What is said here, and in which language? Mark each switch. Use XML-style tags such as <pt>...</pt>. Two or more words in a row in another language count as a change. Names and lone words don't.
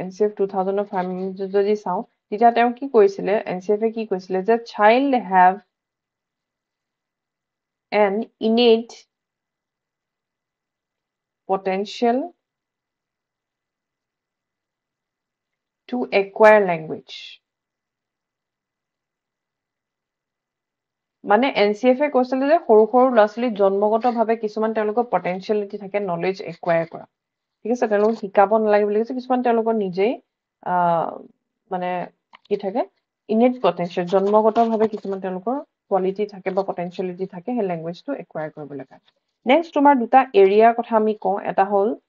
<as>2005 যদি চাওঁ তেতিয়া তেওঁ কি কৈছিলে NCF কি কৈছিলে যে</as> <en>child have an innate potential to acquire language.</en> <as>মানে NCF কৈছিল যে সৰু সৰু ল'ৰা ছোৱালী জন্মগতভাৱে কিছুমান তেওঁলোকৰ পটেনচিয়েলিটি থাকে</as> <en>knowledge acquire</en> <as>কৰা ঠিক আছে তেওঁলোকক শিকাব নালাগে বুলি কৈছে কিছুমান তেওঁলোকৰ নিজেই মানে কি থাকে</as> <en>innate potential</en> <as>জন্মগতভাৱে কিছুমান তেওঁলোকৰ কোৱালিটি থাকে বা পটেনচিয়েলিটি থাকে সেই</as> <en>language acquire</en> <as>কৰিবলৈ কাৰণে নেক্সট তোমাৰ দুটা এৰিয়াৰ কথা আমি কওঁ এটা হ'ল</as>